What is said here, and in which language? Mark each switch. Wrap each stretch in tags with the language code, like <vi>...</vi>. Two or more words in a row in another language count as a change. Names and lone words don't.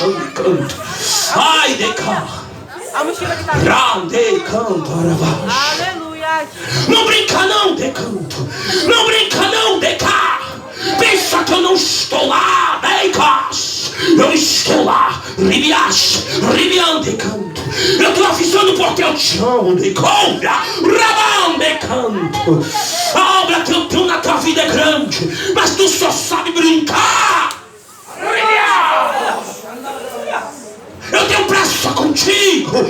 <pt>De canto. Ai, de canto. Grande canto, rabash. Aleluia. Não brinca não, decanto. Não brinca não, decar. Pensa que eu não estou lá, decas. Eu estou lá, ribiash, ribian, decanto. Eu estou avisando porque eu te amo, decolha, rabão, decanto. A obra que eu tenho na tua vida é grande, mas tu só sabe brincar. Eu tenho pressa contigo.</pt>